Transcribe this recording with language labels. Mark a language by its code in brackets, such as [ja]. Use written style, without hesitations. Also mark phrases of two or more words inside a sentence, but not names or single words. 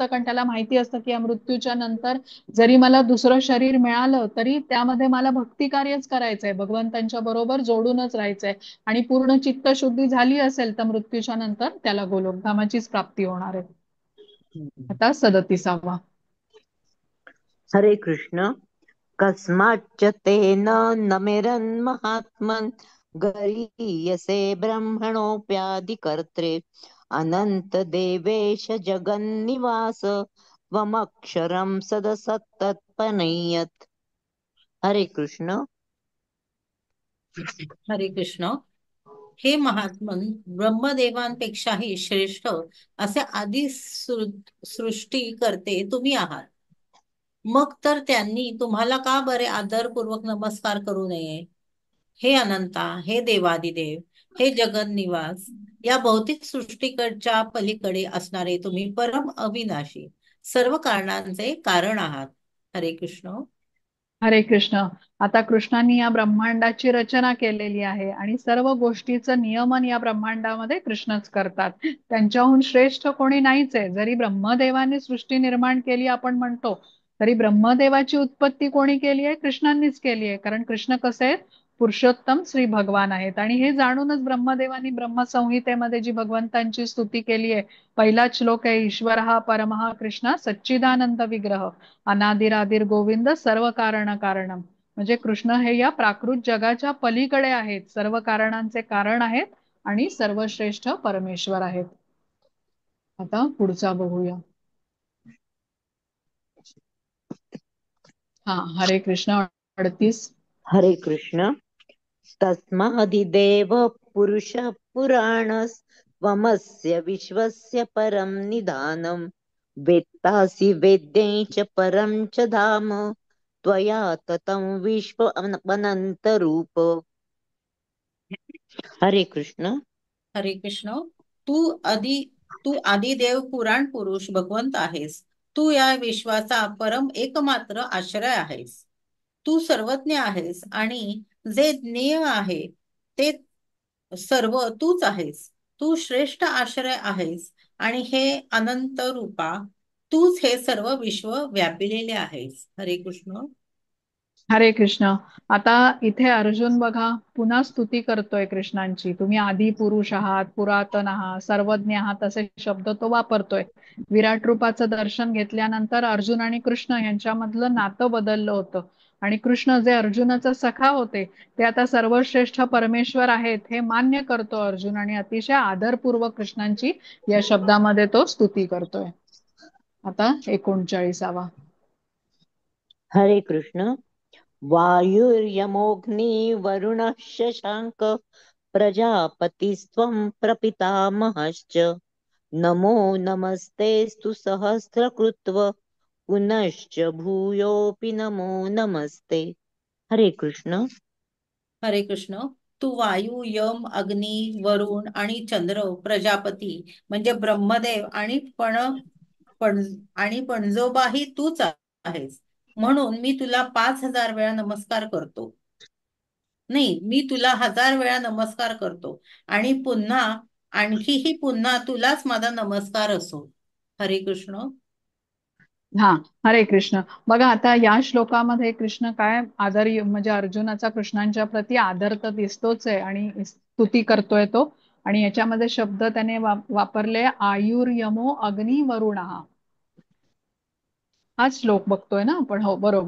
[mr] कारण त्याला माहिती असतं की या मृत्यूच्या नंतर जरी मला दुसरं शरीर मिळालं तरी त्यामध्ये मला भक्ती कार्यच करायचंय, भगवंतांच्या बरोबर जोडूनच राहायचंय. आणि पूर्ण चित्तशुद्धी झाली असेल तर मृत्यूच्या नंतर त्याला गोलोकधामाचीच प्राप्ती होणार आहे. आता 37वा. हरे कृष्ण. [sa] कस्माच्च तेन नमेरन्महात्मन् गरीयसे ब्रह्मणोऽप्यादिकर्त्रे अनंत देवेश जगन्निवास त्वमक्षरं सदसत्तत्पनयत्. [mr] हरे कृष्ण. हरे कृष्ण. हे महात्मन, ब्रह्मदेवांपेक्षाही श्रेष्ठ असे आधी सृष्टी करते तुम्ही आहात. मग तर त्यांनी तुम्हाला का बरे आदरपूर्वक नमस्कार करू नये? हे अनंता, हे देवादिदेव, हे जगन्निवास, या भौतिक सृष्टीकडच्या पलीकडे असणारे तुम्ही परम अविनाशी, सर्व कारणांचे कारण आहात. हरे कृष्ण. हरे कृष्ण. आता कृष्णांनी या ब्रह्मांडाची रचना केलेली आहे आणि सर्व गोष्टीचं नियमन या ब्रह्मांडामध्ये कृष्णच करतात. त्यांच्याहून श्रेष्ठ कोणी नाहीच आहे. जरी ब्रह्मदेवाने सृष्टी निर्माण केली आपण म्हणतो, तरी ब्रह्मदेवाची उत्पत्ती कोणी केली आहे? कृष्णांनीच केली आहे. कारण कृष्ण कसे आहेत? पुरुषोत्तम श्री भगवान आहेत. आणि हे जाणूनच ब्रह्मदेवानी ब्रह्मसंहितेमध्ये जी भगवंतांची स्तुती केली आहे, पहिलाच श्लोक आहे, [sa] ईश्वर परमः कृष्ण सच्चिदानंद विग्रह अनादिरादिर गोविंद सर्व कारण कारणम. [mr] म्हणजे कृष्ण हे या प्राकृत जगाच्या पलीकडे आहेत, सर्व कारणांचे कारण आहेत आणि सर्वश्रेष्ठ परमेश्वर आहेत. आता पुढचा बघूया. हा, हरे कृष्ण. 38. हरे कृष्ण. [sa] तस्मादिदेव पुरुष पुराणस्त्वमस्य विश्वस्य परं निधानं वेत्तासि वेद्यं च परं च धाम त्वया ततं विश्व अनंतरूप. [mr] हरे कृष्ण. हरे कृष्ण. तू आदिदेव पुराण पुरुष भगवंत आहेस. तू या विश्वाचा परम एकमात्र आश्रय आहेस. तू सर्वज्ञ आहेस आणि जे ज्ञेय आहे ते सर्व तूच आहेस. तू श्रेष्ठ आश्रय आहेस आणि हे अनंत रूपा तूच हे सर्व विश्व व्यापिलेले आहेस. हरे कृष्ण. हरे कृष्ण. आता इथे अर्जुन बघा पुन्हा स्तुती करतोय कृष्णांची. तुम्ही आदी पुरुष आहात, पुरातन आहात, सर्वज्ञ आहात, असे शब्द तो वापरतोय. विराट रूपाचं दर्शन घेतल्यानंतर अर्जुन आणि कृष्ण यांच्यामधलं नातं बदललं होतं. आणि कृष्ण जे अर्जुनाचा सखा होते ते आता सर्वश्रेष्ठ परमेश्वर आहेत हे मान्य करतो अर्जुन, आणि अतिशय आदरपूर्वक कृष्णांची या शब्दामध्ये तो स्तुती करतोय. आता 39वा. हरे कृष्ण. [sa] वायुर्यमोऽग्निर्वरुणः शशाङ्क प्रजापतिस्त्वं प्रपितामहश्च नमो नमस्तेस्तु सहस्रकृत्व पुनश्च भूयोऽपि नमो नमस्ते. [mr] हरे कृष्ण. हरे कृष्ण. तू वायू, यम, अग्नी, वरुण आणि चंद्र, प्रजापती म्हणजे ब्रह्मदेव आणि पण पणजोबाही तूच आहेस. म्हणून मी तुला 5,000 वेळा नमस्कार करतो. नाही, मी तुला 1,000 वेळा नमस्कार करतो आणि आणखीही पुन्हा तुलाच माझा नमस्कार असो. हरे कृष्ण. हा, हरे कृष्ण. बघा आता या श्लोकामध्ये कृष्ण काय आदर म्हणजे अर्जुनाचा कृष्णांच्या प्रती आदर तर दिसतोच आहे आणि स्तुती करतोय तो. आणि याच्यामध्ये शब्द त्याने वापरले [sa] आयुर्यमो अग्नी वरुणः. [mr] हाच श्लोक बघतोय ना आपण. हो, बरोबर.